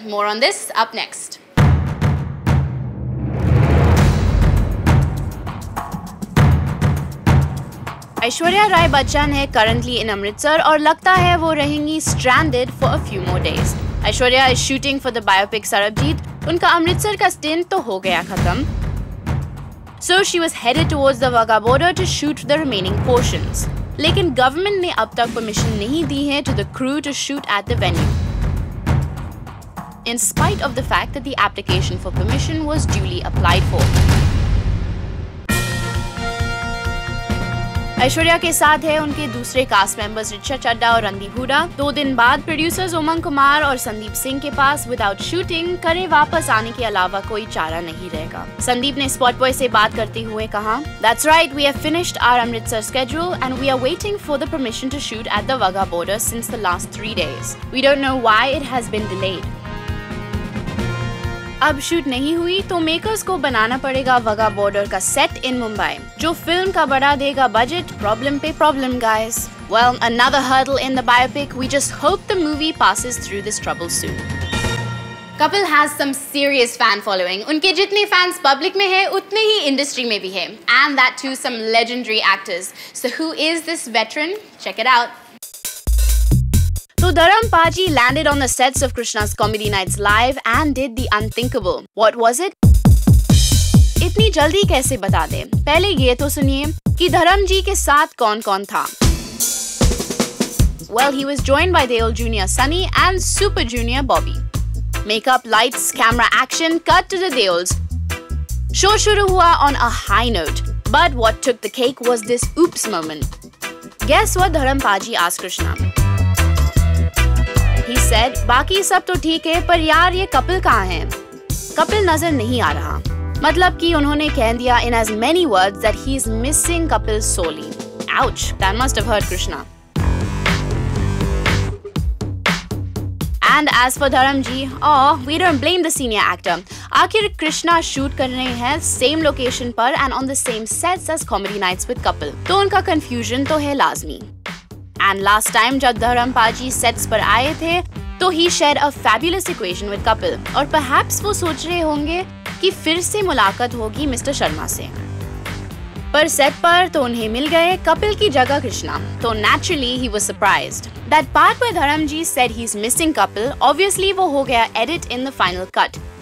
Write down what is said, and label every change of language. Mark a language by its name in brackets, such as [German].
[English] More on this up next. Aishwarya Rai Bachchan है currently in Amritsar [Hindi] और लगता है वो रहेंगी [English] stranded for a few more days. Aishwarya is shooting for the biopic Sarabjit. [Hindi] उनका अमृतसर का [English] stint [Hindi] तो हो गया खत्म. [English] So she was headed towards the Wagah border to shoot the remaining portions. [Hindi] लेकिन government ने अब तक permission नहीं दी है [English] to the crew to shoot at the venue, in spite of the fact that the application for permission was duly applied for. [Hindi] Aishwarya के साथ है उनके दूसरे कास्ट मेंबर्स ऋचा चड्ढा और रणदीप हुडा। 2 दिन बाद प्रोड्यूसर्स उमंग कुमार और संदीप सिंह के पास विदाउट शूटिंग करे वापस आने के अलावा कोई चारा नहीं रहेगा। संदीप ने स्पॉटबॉय से बात करते हुए कहा, [English] "That's right, we have finished our Amritsar schedule and we are waiting for the permission to shoot at the Wagah border since the last 3 days. We don't know why it has been delayed." [Hindi] अब shoot नहीं हुई तो makers को बनाना पड़ेगा वगा border का set इन मुंबई, जो film का बढ़ा देगा बजट। प्रॉब्लम पे problem guys. [English] Well, another hurdle in the biopic. We just hope the movie passes through this trouble soon. Kapil has some serious fan following. [Hindi] उनके जितने fans public में है उतने ही इंडस्ट्री में भी है, [English] and that too some legendary actors. So who is this veteran? Check it out. So Dharam Paji landed on the sets of Krishna's Comedy Nights Live and did the unthinkable. What was it? [Hindi] इतनी जल्दी कैसे बता दें? पहले ये तो सुनिए कि धर्म जी के साथ कौन-कौन था। [English] Well, he was joined by Deol Jr. Sunny and Super Junior Bobby. Makeup, lights, camera, action, cut to the Deols. Show [Hindi] शुरू हुआ [English] on a high note, but what took the cake was this oops moment. Guess what Dharam Paji asked Krishna? He said, [Hindi] बाकी सब तो ठीक है, पर यार ये कपिल कहाँ है? कपिल नजर नहीं आ रहा। मतलब कि उन्होंने कह दिया in as many words that he is missing Kapil sorely. [English] Ouch, that must have hurt Krishna. And as for Dharam ji, we don't blame the senior actor. [Hindi] आखिर कृष्णा शूट कर रहे हैं सेम लोकेशन पर [English] and on the same sets as Comedy Nights with Kapil, [Hindi] तो उनका confusion तो है लाजमी. [English] And last time [Hindi] जब धर्म पाजी सेट्स पर आए थे तो [English] he shared a fabulous equation with Kapil, [Hindi] और perhaps वो सोच रहे होंगे कि फिर से मुलाकात होगी मिस्टर शर्मा से। पर सेट पर तो उन्हें मिल गए कपिल की जगह कृष्णा, तो [English] naturally he was surprised. That part where Dharam ji said he's missing Kapil, obviously [Hindi] वो हो गया [English] edit in the final cut.